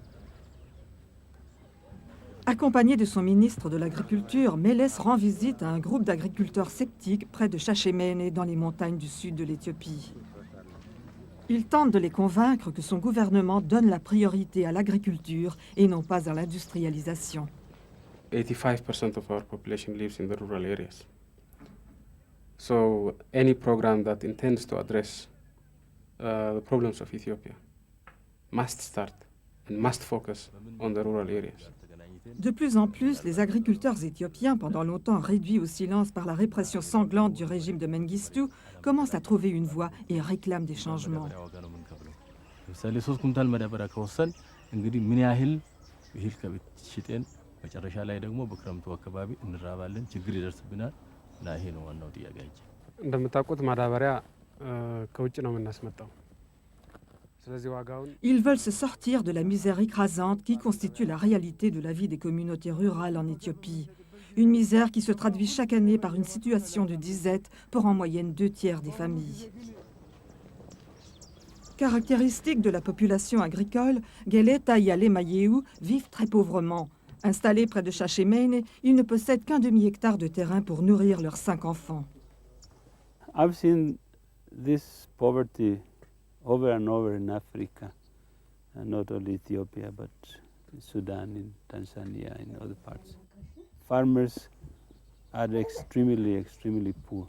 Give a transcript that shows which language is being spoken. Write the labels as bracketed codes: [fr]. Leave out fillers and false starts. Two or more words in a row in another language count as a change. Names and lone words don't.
[fr] Accompagné de son ministre de l'Agriculture, Meles rend visite à un groupe d'agriculteurs sceptiques près de Shashemene dans les montagnes du sud de l'Éthiopie. Il tente de les convaincre que son gouvernement donne la priorité à l'agriculture et non pas à l'industrialisation. [en] 85% of our population lives in the rural areas. So any program that intends to address the problems of Ethiopia must start and must focus on the rural areas. [fr] De plus en plus, les agriculteurs éthiopiens, pendant longtemps réduits au silence par la répression sanglante du régime de Mengistu, commencent à trouver une voie et réclament des changements. [am] እንደምታውቁት ማዳበሪያ ከውጭ ነው የምናስመጣው። [fr] Ils veulent se sortir de la misère écrasante qui constitue la réalité de la vie des communautés rurales en Éthiopie. Une misère qui se traduit chaque année par une situation de disette pour en moyenne 2/3 des familles. Caractéristique de la population agricole, Geleta et Alemayehu vivent très pauvrement. Installés près de Shashemene, ils ne possèdent qu'un demi-hectare de terrain pour nourrir leurs 5 enfants. [en] I've seen this poverty over and over in Africa, and not only Ethiopia, but in Sudan, in Tanzania, in other parts. Farmers are extremely poor.